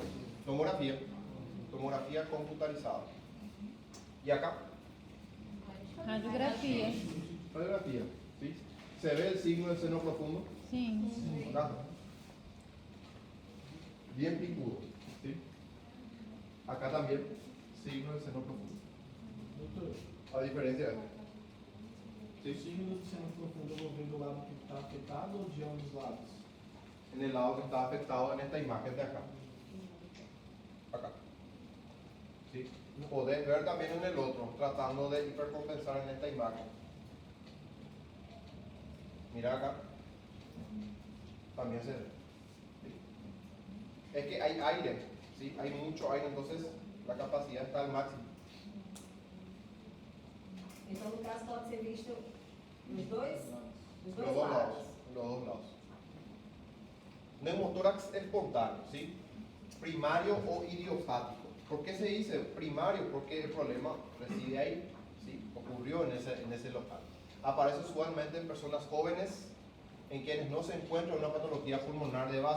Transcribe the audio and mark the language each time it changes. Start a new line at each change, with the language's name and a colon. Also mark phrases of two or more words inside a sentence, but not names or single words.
Spanish: Tomografía. Tomografía computarizada. ¿Y acá?
Portuguese: Radiografia.
Spanish: Radiografía. ¿Sí? ¿Se ve el signo del seno profundo?
Portuguese: Sim.
Spanish: Acá. Bien picudo. ¿Sí? Acá también. Signo del seno profundo.
Portuguese: Doutor,
Spanish: A diferencia de esto.
Portuguese: o signo do seno profundo eu vou ver do lado que está afetado ou de ambos os lados?
Spanish: En el lado que está afectado en esta imagen de acá. Acá. ¿Sí? Podés ver también en el otro, tratando de hipercompensar en esta imagen. Mira acá. También se ve. ¿Sí? Es que hay aire, ¿sí? Hay mucho aire, entonces la capacidad está al máximo.
Portuguese: Então, no caso, pode ser visto nos dois
Spanish: Los dos lados. Los dos lados. Neumotórax espontáneo, ¿sí? Primario o idiopático. ¿Por qué se dice primario? Porque el problema reside ahí, ¿sí? Ocurrió en ese local. Aparece usualmente en personas jóvenes en quienes no se encuentra una patología pulmonar de base.